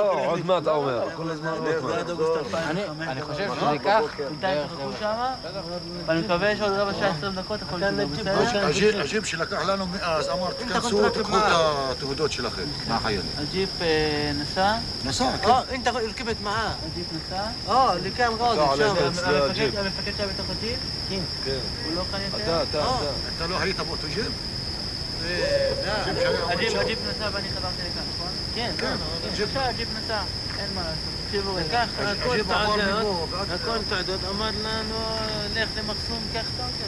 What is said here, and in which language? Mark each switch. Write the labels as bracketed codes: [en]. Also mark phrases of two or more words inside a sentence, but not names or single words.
[he] עוד מעט אומר. אני חושב שזה ייקח. ואני מקווה שעוד רבע שעה 20 דקות הכל בסדר. הג'יפ שלקח לנו מאז, אמר, תכנסו, תקחו את התעודות שלכם, מהחיילים. הג'יפ נסע? נסע, כן. [ar] انت ركبت معاه الجيب نساء اللي كان غاضب [he] המפקד שהיה בתוך הג'יפ? כן. הוא לא כאן יותר? אתה לא היית באותו ג'יפ? הג'יפ נסע ואני חזרתי לכאן, נכון? כן, הג'יפ נסע, אין מה לעשות. תקשיבו, לקח הכל תעדות, אמר לנו, לך למחסום, קח תעדות.